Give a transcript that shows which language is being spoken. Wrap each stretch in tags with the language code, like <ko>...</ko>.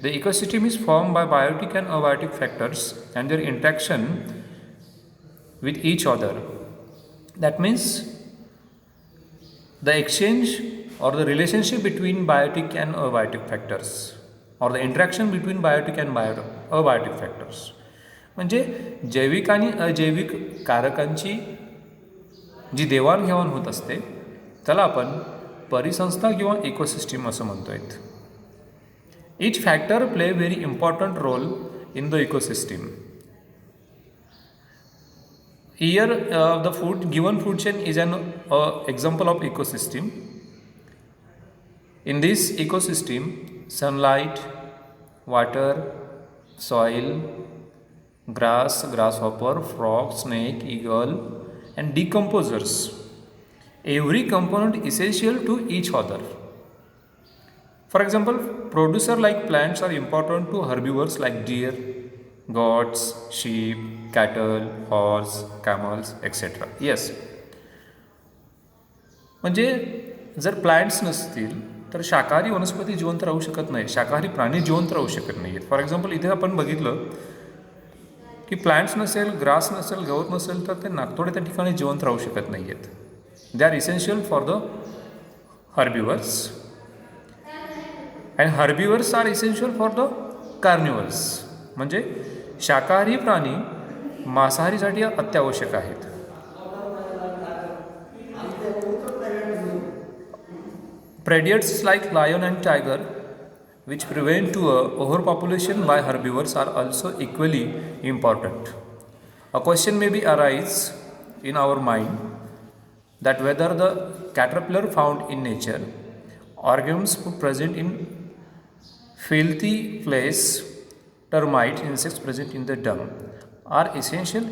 <en>The ecosystem is formed by biotic and abiotic factors and their interaction with each other. That means the exchange or the relationship between biotic and abiotic factors, or the interaction between biotic and abiotic factors.</en> <mr>म्हणजे जैविक आणि अजैविक कारकांची जी देवाणघेवाण होत असते त्याला आपण परिसंस्था किंवा इकोसिस्टीम असं म्हणतोय.</mr> <en>Each factor play very important role in the ecosystem. Here the given food chain is an example of ecosystem. In this ecosystem, sunlight, water, soil, grass, grasshopper, frog, snake, eagle, and decomposers. Every component essential to each other. For example, producer like plants are important to herbivores like deer, goats, sheep, cattle, horse, camels, etc. Yes.</en> <mr>म्हणजे जर plants नसतील तर शाकाहारी वनस्पती जिवंत राहू शकत नाही, शाकाहारी प्राणी जिवंत राहू शकत नाही आहेत.</mr> <en>for example</en> <mr>इथे आपण बघितलं की प्लांट्स नसेल, ग्रास नसेल, गवत नसेल तर ते नागतोडे त्या ठिकाणी जिवंत राहू शकत नाही आहेत.</mr> <en>They are essential for the herbivores and herbivores are essential for the carnivores.</en> <mr>म्हणजे शाकाहारी प्राणी मांसाहारीसाठी अत्यावश्यक आहेत.</mr> <en>Predators like lion and tiger, which prevent to overpopulation by herbivores, are also equally important. A question may be arise in our mind that whether the caterpillar found in nature, organisms present in filthy place, termite insects present in the dung, are essential.</en>